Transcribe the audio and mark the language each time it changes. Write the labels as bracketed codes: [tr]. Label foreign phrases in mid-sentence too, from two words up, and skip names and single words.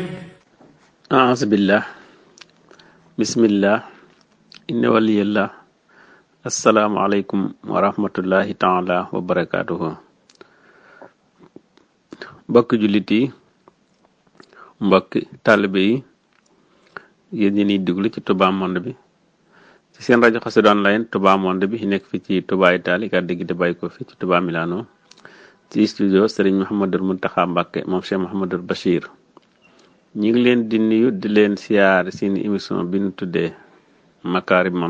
[ar] أعوذ بالله بسم الله إن ولي الله السلام عليكم ورحمة الله تعالى وبركاته. [wo] mbokk jullit yi mbokk taalibe yi yéen ñi ñuy déglu ci Touba Monde bi ci seen rajo Xassida online Touba Monde bi nekk fi ci Touba Italie kàddu gi di bàyyi ko fi ci Touba Milano ci studio Serigne Mouhamadou Mountakha Mbacké moom Cheikh Mouhamadou Bachir ñi ngi leen di nuyu di leen siyaar seen émission bi ñu tuddee Makarimal